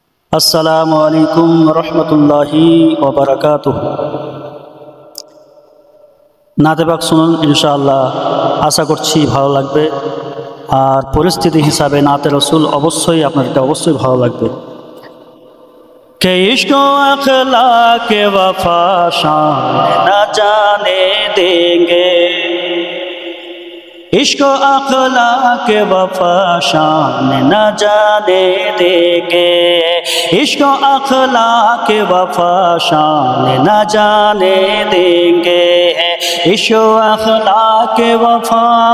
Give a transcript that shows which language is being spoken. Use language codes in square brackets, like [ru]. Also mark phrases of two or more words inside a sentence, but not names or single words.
[ar] السلام عليكم رحمة الله وبركاته. [bn] নাতে পাক শুনুন, ইনশাআল্লাহ আশা করছি ভালো লাগবে। আর পরিস্থিতি হিসাবে নাতে রসুল অবশ্যই আপনাদেরকে অবশ্যই ভালো লাগবে। [ur] کہ عشق و اخلاق وفا شان نہ جانے دیں گے، عشق و اخلاق وفا شان نہ جانے دیں گے، عشق و اخلاق وفا شان نہ جانے دیں گے، عشق و اخلاق وفا